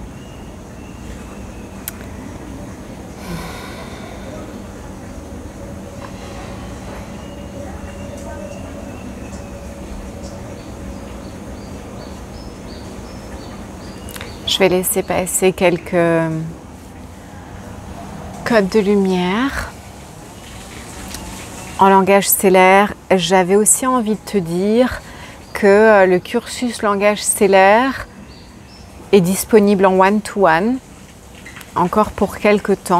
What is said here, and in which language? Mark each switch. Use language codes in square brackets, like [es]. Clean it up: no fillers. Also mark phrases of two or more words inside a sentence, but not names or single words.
[fr] Je vais laisser passer quelques codes de lumière. En langage stellaire, j'avais aussi envie de te dire que le cursus langage stellaire est disponible en one-to-one, encore pour quelques temps.